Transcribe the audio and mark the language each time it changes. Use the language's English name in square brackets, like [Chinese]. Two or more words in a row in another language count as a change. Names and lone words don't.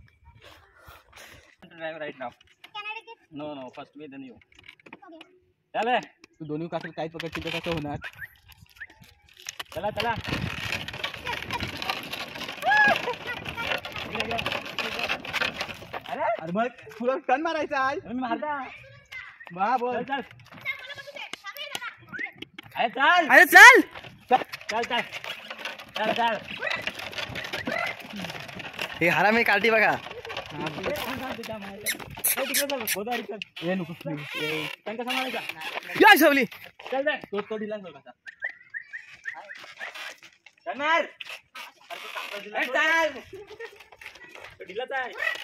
[English] Right now no no first me then you. [Marathi] चला तू दोन्ही काकडे काय पकडशील तर कसं होणार. चला चला अरे मग तुला टर्न मारायचा आहे. मारता बा बोल. चल अरे चल अरे चल चल चल चल चल. हे हरा मी काढती बघा. हे नको त्यांका सांगायचा. या शवली चल जाय तो ढिला जाऊ कसा करणार. ढिलाच आहे.